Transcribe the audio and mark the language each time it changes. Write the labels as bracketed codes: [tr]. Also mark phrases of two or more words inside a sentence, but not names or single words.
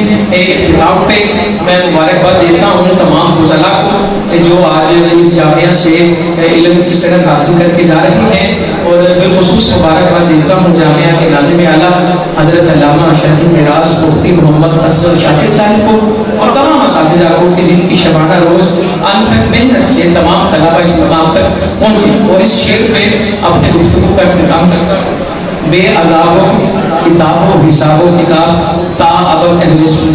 [ur] اختتام پہ میں مبارکباد دیتا ہوں تمام فضلاء کو جو آج اس جامعہ سے علم کی سند حاصل کر کے جا رہے ہیں، اور بالخصوص مبارکباد دیتا ہوں جامعہ کے ناظم اعلیٰ حضرت علامہ شیخ میراث مفتی محمد اصغر شاکر صاحب کو، اور تمام اساتذہ کو کہ جن کی شبانہ روز انتھک محنت سے تمام طلبہ اس مقام تک پہنچے۔ اور اس شعر پہ اپنے گفتگو کا اختتام کرتا ہوں۔ بے عذاب و کتاب و حساب و کتاب تا ابد اہل